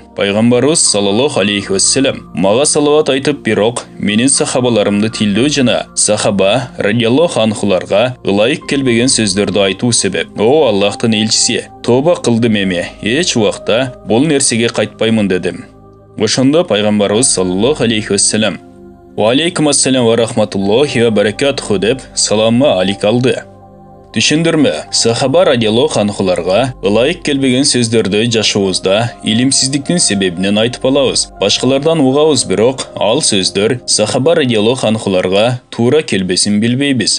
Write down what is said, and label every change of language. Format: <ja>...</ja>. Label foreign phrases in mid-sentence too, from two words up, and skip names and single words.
<ky>Пайгамбарыбыз</ky> <ar>صلى الله عليه وسلم</ar> <ky>мага салават айтып, бирок менин сахабаларымды тилдөө жана сахаба</ky> <ar>رضي الله عنهم</ar> <ky>ылайык келбеген сөздөрдү айтуу себеп. О Аллахтын элчиси, тооба кылдым эми, эч убакта бул нерсеге кайтпаймын дедим. Ошондо пайгамбарыбыз</ky> <ar>صلى الله عليه وسلم: "وعليكم السلام ورحمة الله وبركاته"</ar> <ky>деп саламма алик алды. Түшүндүрмө: сахаба</ky> <ar>رضي الله عنهم</ar> <ky>ылайык келбеген сөздөрдү жашообузда илимсиздиктин себебинен айтып алабыз. Башкалардан угабыз, бирок ал сөздөр сахаба</ky> <ar>رضي الله عنهم</ar> <ky>туура келбесин билбейбиз.</ky>